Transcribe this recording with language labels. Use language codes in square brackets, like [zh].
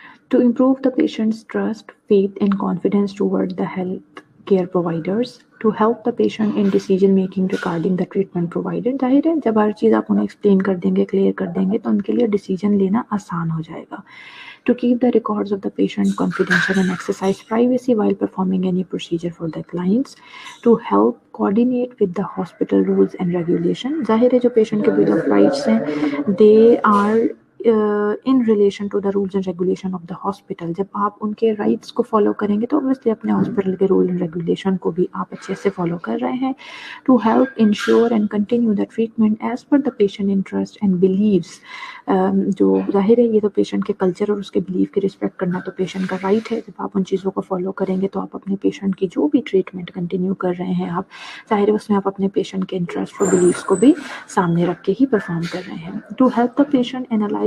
[en] To improve the patient's trust, faith and confidence toward the health care providers, to help the patient in decision making regarding the treatment provided. [ur] ظاہر ہے جب ہر چیز آپ انہیں explain کر دیں گے, کلیئر کر دیں گے, تو ان کے لیے ڈیسیجن لینا آسان ہو جائے گا. [en] To keep the records of the patient confidential and exercise privacy while performing any procedure for the clients. To help coordinate with the hospital rules and regulation. [ur] ظاہر ہے جو پیشنٹ کے bill of rights ہیں [en] they are in relation to the rules and regulation of the hospital. [ur] جب آپ ان کے rights کو follow کریں گے تو obviously اپنے ہاسپٹل کے رول اینڈ ریگولیشن کو بھی آپ اچھے سے فالو کر رہے ہیں. [en] To help ensure and continue the treatment as per the patient interest and beliefs. [ur] جو ظاہر ہے یہ تو پیشنٹ کے کلچر اور اس کے بلیف کی رسپیکٹ کرنا تو پیشنٹ کا رائٹ ہے. جب آپ ان چیزوں کو فالو کریں گے تو آپ اپنے پیشنٹ کی جو بھی ٹریٹمنٹ کنٹینیو کر رہے ہیں, آپ ظاہر ہے اس میں آپ اپنے پیشنٹ کے انٹرسٹ اور بلیفس کو بھی سامنے رکھ کے ہی پرفارم کر رہے ہیں. [en] To help the patient analyze